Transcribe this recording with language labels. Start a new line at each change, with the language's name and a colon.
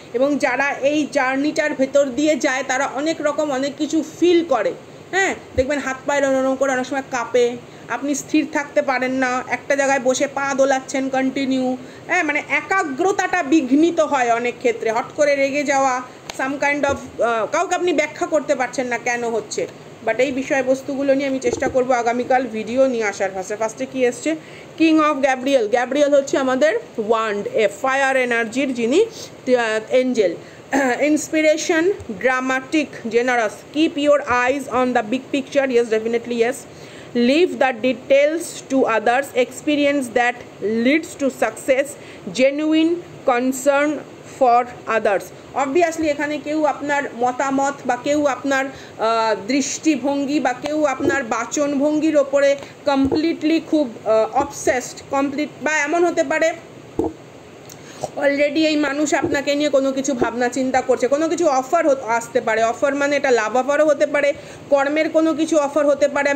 Bangla: এবং যারা এই জার্নিটার ভেতর দিয়ে যায় তারা অনেক রকম অনেক কিছু ফিল করে, হ্যাঁ, দেখবেন হাত পায়ের নরম করে অনেক সময় কাঁপে, আপনি স্থির থাকতে পারেন না, একটা জায়গায় বসে পা দোলাচ্ছেন কন্টিনিউ, হ্যাঁ, মানে একাগ্রতাটা বিঘ্নিত হয় অনেক ক্ষেত্রে, হট করে রেগে যাওয়া, সাম কাইন্ড অফ, কাউকে আপনি ব্যাখ্যা করতে পারছেন না কেন হচ্ছে। বাট এই বিষয়বস্তুগুলো নিয়ে আমি চেষ্টা করব আগামীকাল ভিডিও নিয়ে আসার। ফার্স্টে কি এসছে, কিং অফ গ্যাব্রিয়েল। গ্যাব্রিয়েল হচ্ছে আমাদের ওয়ান্ড, ফায়ার এনার্জির যিনি Angel.
English: Inspiration, dramatic, generous. Keep your eyes on the big picture. Yes, definitely yes. Leave the details to others. Experience that leads to success. Genuine concern for others. Obviously
Bangla: এখানে কেউ আপনার মতামত বা কেউ আপনার দৃষ্টিভঙ্গি বা কেউ আপনার বাচনভঙ্গির ওপরে কমপ্লিটলি খুব অবসেসড, বা এমন হতে পারে অলরেডি এই মানুষ আপনাকে নিয়ে কোনো কিছু ভাবনা চিন্তা করছে, কোনো কিছু অফার আসতে পারে, অফার মানে এটা লাভ অফারও হতে পারে, কর্মের কোনো কিছু অফার হতে পারে।